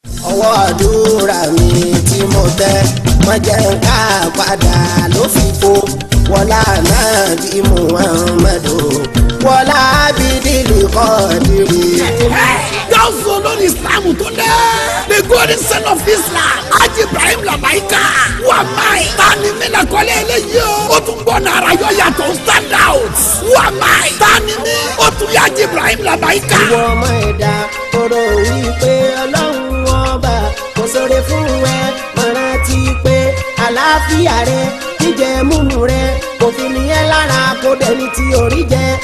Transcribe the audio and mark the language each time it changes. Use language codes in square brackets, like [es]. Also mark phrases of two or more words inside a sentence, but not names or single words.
[yo] Ọwọ́ àdúrà mi tí mo tẹ́, má jẹ́ n ká padà ló fi fo. Wọlá Ànábì Muhammadu, wọlá Abidil Qadiri. Gáúsù olórí Islam tó dé. [en] The golden son of Islam. Haji Ibrahim Labaika. [yo] Wà máì. Ta ni mí la kọ́lé eléyìí o? Ó tún gbọ́ nàrà yọ yàtọ̀ [en] stand out. [yo] Wà máì. Ta ni mí? Ó tún yá Haji Ibrahim Labaika. Ìwọ ọmọ ẹ̀dá, tó rò wípé Ọlọ́run ọba kò sóre fún ẹ, má rántí pé àlàáfíà rẹ, jíjẹ múmu rẹ, kò fi ní ẹ lára, kó dẹni tí orí jẹ.